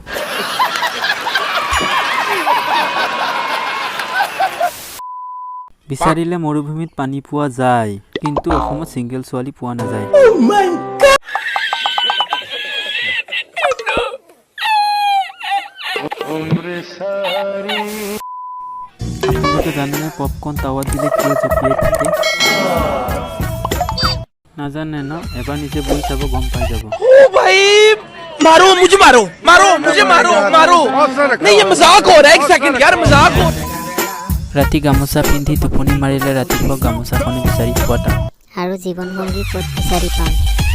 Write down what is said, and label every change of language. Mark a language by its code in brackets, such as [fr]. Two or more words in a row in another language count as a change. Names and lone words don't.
[as] বিচাৰিলে মৰুভূমিত পানী পোৱা যায় কিন্তু অসমত সিঙ্গেল ছোৱালী পোৱা নাযায় আপোনালোকে জানেনে পপকৰ্ন টাৱাত দিলে কিয় জঁপিয়াই থাকে নাজানে ন এবাৰ নিজে বহি চাব গম পাই যাব [hi] भाई मारो मुझे मारो मारो मुझे मारो मारो नहीं ये मजाक हो रहा है एक सेकंड यार मजाक हो [as] ৰাতি গামোচা পিন্ধি টোপনি মাৰিলে ৰাতিপুৱা গামোচাখনে বিচাৰি পোৱা টান আৰু জীৱন সংগী ক'ত বিচাৰি পাম